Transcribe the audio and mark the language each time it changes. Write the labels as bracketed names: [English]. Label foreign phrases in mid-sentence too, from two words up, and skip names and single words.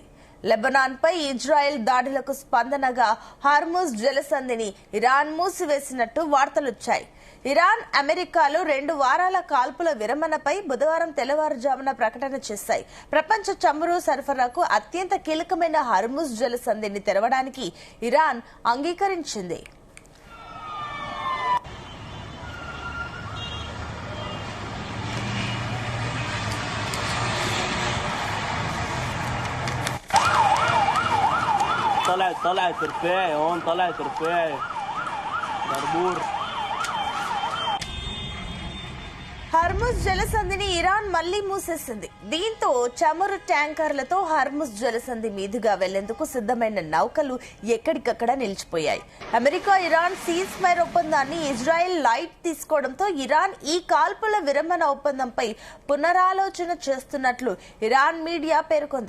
[Telugu] లెబనాన్ పై ఇజ్రాయెల్ దాడులకు స్పందనగా హార్ముజ్ జలసంధిని ఇరాన్ మూసివేసినట్టు వార్తలొచ్చాయి. ఇరాన్, అమెరికాలు 2 వారాల కాల్పుల విరమణపై బుధవారం తెల్లవారుజామున ప్రకటన చేశాయి. ప్రపంచ చమురు సరఫరాకు అత్యంత కీలకమైన హార్ముజ్ జలసంధిని తెరవడానికి ఇరాన్ అంగీకరించింది. [Arabic] طلعت رفاعي هون طلعت رفاعي بربور. [Telugu] హర్ముజ్ జలసంధిని ఇరాన్ మళ్లీ మూసేసింది. దీంతో చమురు ట్యాంకర్లతో హర్ముజ్ జలసంధి మీదుగా వెళ్లేందుకు సిద్దమైన నౌకలు ఎక్కడికక్కడ నిలిచిపోయాయి. అమెరికా ఇరాన్ సీజ్ ఫైర్ ఒప్పందాన్ని ఇజ్రాయెల్ లైట్ తీసుకోవడంతో ఇరాన్ ఈ కాల్పుల విరమణ ఒప్పందంపై పునరాలోచన చేస్తున్నట్లు ఇరాన్ మీడియా పేర్కొంది.